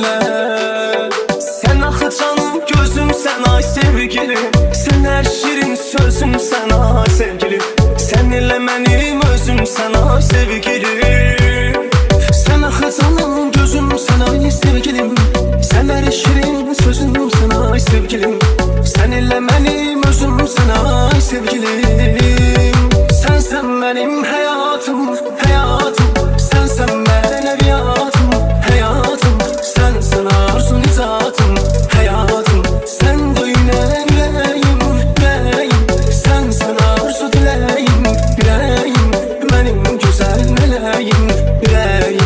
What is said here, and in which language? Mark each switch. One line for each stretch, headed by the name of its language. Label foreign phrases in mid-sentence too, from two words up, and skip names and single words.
Azerbaijani: Sən axı canım gözümsən ay sevgilim, sən Sen her şirin sözümsən ay sevgilim, sen elə mənim özümsən ay sevgilim. Sen axı canım gözümsən ay sevgilim, sen her şirin sözümsən ay sevgilim, sen elə mənim özümsən ay sevgilim.
Turkish: Sensen benim hayatım, hayatım, sensen benim eviyatım, hayatım, sensen arzum zatım, hayatım, sen de yüreğim, yüreğim, sensen arzu dileğim, yüreğim, benim güzel meleğim, yüreğim.